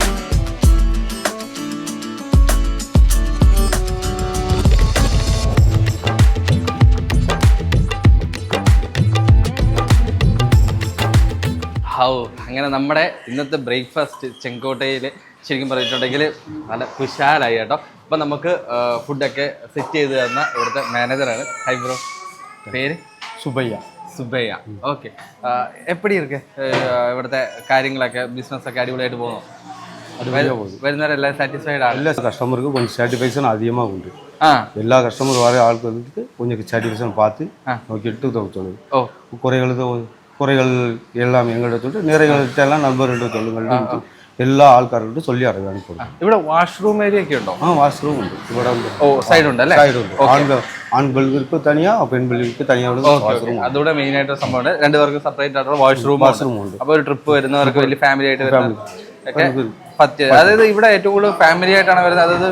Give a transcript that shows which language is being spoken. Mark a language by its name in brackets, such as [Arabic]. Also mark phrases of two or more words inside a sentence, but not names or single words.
[Malayalam] അങ്ങനെ നമ്മുടെ ഇന്നത്തെ ബ്രേക്ക്ഫാസ്റ്റ് ചെങ്കോട്ടയിൽ ശരിക്കും പറഞ്ഞിട്ടുണ്ടെങ്കിൽ നല്ല കുശാലായി കേട്ടോ. അപ്പം നമുക്ക് ഫുഡൊക്കെ സെറ്റ് ചെയ്ത് തന്ന ഇവിടുത്തെ മാനേജറാണ്. ഹൈ ബ്രോ, പേര്? സുബയ്യ. ഓക്കെ. [Tamil] எப்படி இருக்கு [Malayalam] ഇവിടുത്തെ കാര്യങ്ങളൊക്കെ, ബിസിനസ്സൊക്കെ അടിപൊളിയായിട്ട് പോകുന്നു? വരുന്നവരെല്ലാം സാറ്റിസ്ഫൈഡ് ആണ്? [Tamil] எல்லா கஸ்டமருக்கும் கொஞ்சம் சாட்டிஸ்ஃபேக்ஷன் அதிகமாக உண்டு. எல்லா கஸ்டமர் வர ஆட்களுக்கு கொஞ்சம் சாட்டிஸ்ஃபேக்ஷன் பார்த்து நோக்கிட்டு சொல்லுது. குறைகள் எல்லாம் எங்கள்கிட்ட சொல்லிட்டு நிறைகள்கிட்ட எல்லாம் நண்பர்கள்ட்ட சொல்லுங்கள் [Malayalam] എല്ലാ ആൾക്കാരോടും ചൊല്ലി അറിയാൻ കൊടുക്കും. ഇവിടെ വാഷ്റൂം ഏരിയ ഒക്കെ ഉണ്ടോ? വാഷ്റൂം ഉണ്ട് ഇവിടെ. സൈഡ് ഉണ്ട് അല്ലേ? സൈഡ് ഉണ്ട്. ആൺപിള്ളേർക്ക് തനിയാ, പെൺപിള്ളേർക്ക് തനിയാ വാഷ്റൂം. അതുകൂടെ മെയിൻ ആയിട്ട് സംഭവം രണ്ടുപേർക്ക് സെപ്പറേറ്റ് ആയിട്ടുള്ള വാഷ്റൂം ഉണ്ട്. അപ്പോൾ ഒരു ട്രിപ്പ് വരുന്നവർക്ക് വലിയ ഫാമിലി ആയിട്ട് വരുന്നത്, അതായത് ഇവിടെ ഏറ്റവും കൂടുതൽ ഫാമിലി ആയിട്ടാണ് വരുന്നത്.